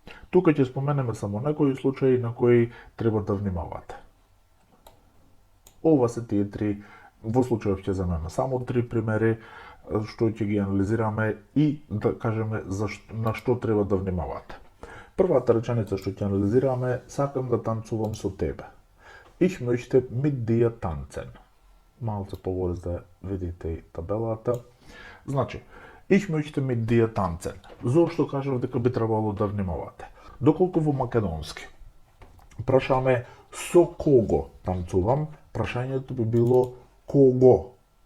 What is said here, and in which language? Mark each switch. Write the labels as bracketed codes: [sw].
[mk] Тука ќе споменеме само некои случаи на кои треба да внимавате. Ова се тие 3, во случајов ќе земеме само 3 примери, што ќе ги анализираме и да кажеме на што треба да внимавате. Првата реченица што ќе анализираме, сакам да танцувам со тебе. [de] Ich möchte mit dir tanzen. [mk] Малце поборез да видите и табелата. [de] Значи, ich möchte mit dir tanzen. [mk] Зошто кажав дека би требало да внимавате? Доколку во македонски прашаме со кого танцувам, прашањето би било кого.